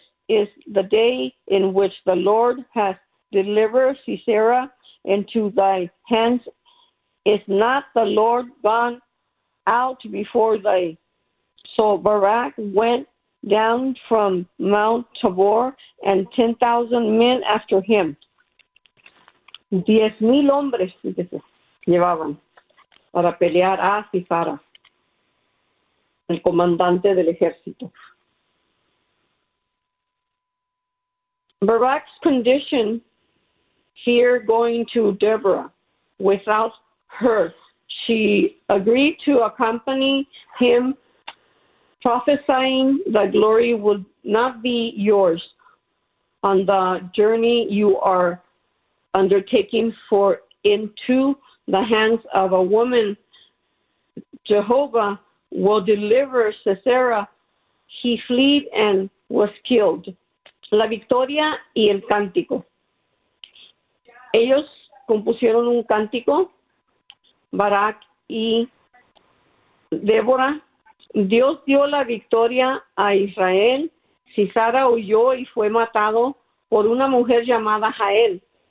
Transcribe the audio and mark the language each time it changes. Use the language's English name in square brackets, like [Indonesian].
[English] Is the day in which the Lord has delivered Sisera into thy hands. Is not the Lord gone out before thee? So Barak went down from Mount Tabor, and 10,000 men after him. [Spanish] 10,000 hombres llevaban para pelear a Sisera, el comandante del ejército. [English] Barak's condition feared going to Deborah without her. She agreed to accompany him, prophesying the glory would not be yours on the journey you are undertaking, for into the hands of a woman, Jehovah will deliver Sisera. He fled and was killed. [Spanish] La victoria y el cántico. Ellos compusieron un cántico. Barak y Débora. Dios dio la victoria a Israel. Sisera huyó y fue matado por una mujer llamada Jael.